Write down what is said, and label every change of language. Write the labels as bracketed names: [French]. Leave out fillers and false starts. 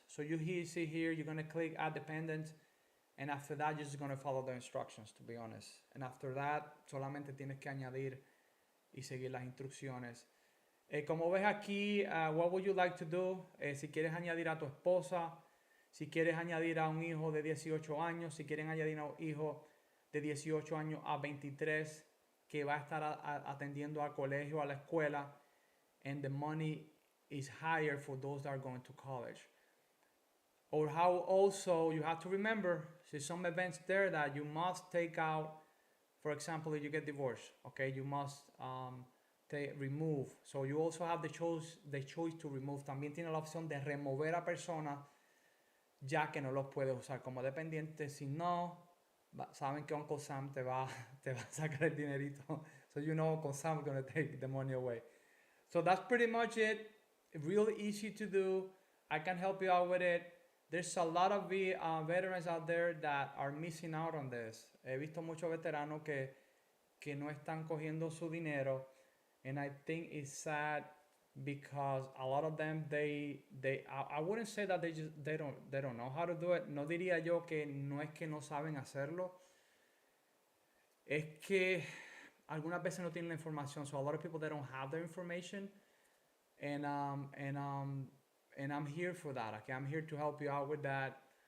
[English] So you see here, you're going to click add dependents. And after that, you're just going to follow the instructions, to be honest. And after that, [Spanish] solamente tienes que añadir y seguir las instrucciones. Como ves aquí, [English] what would you like to do? [Spanish] Si quieres añadir a tu esposa, si quieres añadir a un hijo de 18 años, si quieren añadir a un hijo de 18 años a 23, que va a estar atendiendo al colegio, a la escuela, [English] and the money is higher for those that are going to college. Or how also you have to remember, there's some events there that you must take out. For example, if you get divorced, okay, you must remove. So you also have the choice to remove. [Spanish] También tiene la opción de remover a personas ya que no los puedes usar como dependiente. Si no, saben que Uncle Sam te va a sacar el dinerito. [English] So you know Uncle Sam is going to take the money away. So that's pretty much it. Really easy to do. I can help you out with it. There's a lot of veterans out there that are missing out on this. [Spanish] He visto muchos veteranos que no están cogiendo su dinero. [English] And I think it's sad because a lot of them, I wouldn't say that they don't know how to do it. [Spanish] No diría yo que no es que no saben hacerlo. Es que algunas veces no tienen la información. [English] So a lot of people, they don't have the information. And I'm here for that. Okay, I'm here to help you out with that.